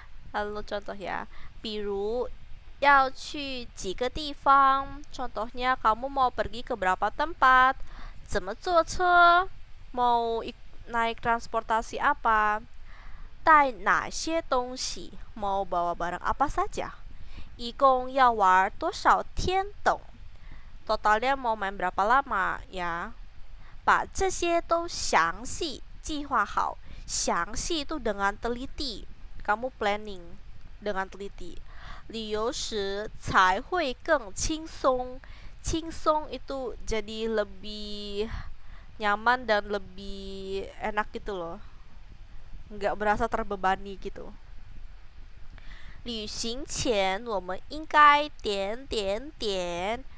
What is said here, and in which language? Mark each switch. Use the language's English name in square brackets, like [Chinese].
[Indonesian] Lalu contoh ya, [Chinese] 比如要去几个地方. [Indonesian] Contohnya kamu mau pergi ke berapa tempat. [Chinese] 怎么坐车? [Indonesian] Mau naik transportasi apa. [Chinese] 带哪些东西? [Indonesian] Mau bawa barang apa saja. [Chinese] 一共要玩多少天等? [Indonesian] Totalnya mau main berapa lama, ya. [Chinese] 把这些都详细计划好. [Indonesian] 详细 itu dengan teliti. Kamu planning dengan teliti. [Chinese] 旅游时才会更轻松. [Indonesian] 轻松 itu jadi lebih nyaman dan lebih enak gitu loh. Nggak berasa terbebani gitu. [Chinese] 旅行前我们应该点点点.